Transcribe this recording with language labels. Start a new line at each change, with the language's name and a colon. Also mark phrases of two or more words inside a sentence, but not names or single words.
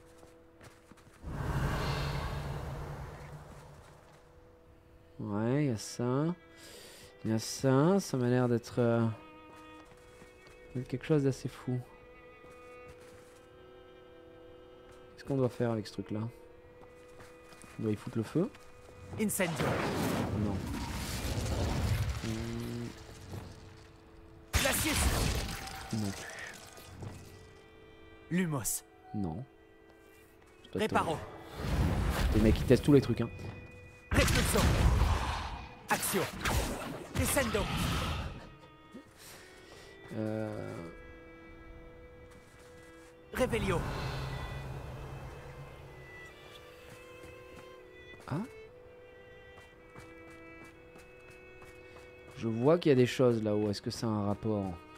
French: Ouais, il y a ça. Il y a ça. Ça m'a l'air d'être quelque chose d'assez fou. Qu'est-ce qu'on doit faire avec ce truc-là? On doit y foutre le feu? Incendio. Non. Glacius. Non. Lumos. Non. Réparo. Les mecs qui testent tous les trucs, hein. Repulso. Axio. Descendo. Revelio. Ah. Je vois qu'il y a des choses là-haut. Est-ce que ça a un rapport?